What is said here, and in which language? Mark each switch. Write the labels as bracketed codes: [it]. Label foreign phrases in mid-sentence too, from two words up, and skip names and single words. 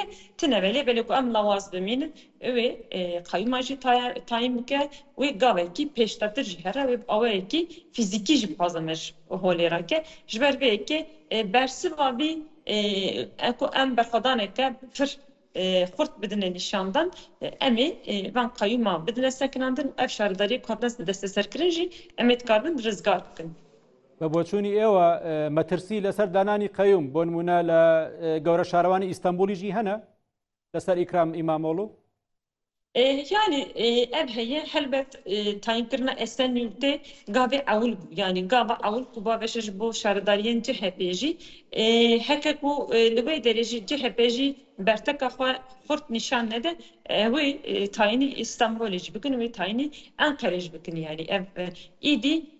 [ku] tune ve lêbelê ku em lawaz bimînin wê qayûma jî tayin bike wê gavekî pêştetir jî here wê awayekî fîzîkî jî bixwaze me ji holê rake ji ber vê yekê bersiva vî ku em berxwedaneke pir xurt bidine nîşandan em ê van qayûma bidine sekinandin ev şaredariyê ku hatine desteserkirin jî em ê dikarbin rizgar bikin [ckb] بە بۆچوونی ئێوە مەترسی لەسەر دانانی قەیوم بۆ نمونە لە گەورە شارەوانی ئیستانبولی ژی هەنە لەسەر ئیکرام ئیمامۆڵو [ku] Yani ev heye helbet tayinkirina Esenyurt'te gavê ewil bû yani gava ewil ku baveşe ji bo şaredariyên CHP jî heke ku li wê derê jî CHP jî berteka xwe xurt nîşan nede wê tayinî İstanbulê jî bikin wê tayinî Enqerê jî bikin yani ev êdî